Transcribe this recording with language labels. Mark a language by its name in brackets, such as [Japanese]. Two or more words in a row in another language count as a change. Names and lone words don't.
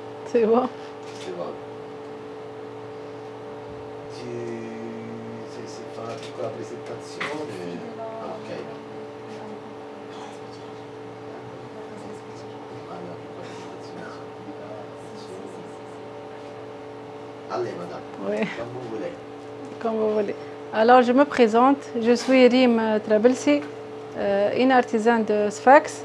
[French] C'est bon. C'est bon. [Italian] Si fa una piccola presentazione. [French] Ok. Allez, madame. Oui. Comme vous voulez. Comme vous voulez. Alors, je me présente. Je suis Rim Trabelsi, une artisane de Sfax.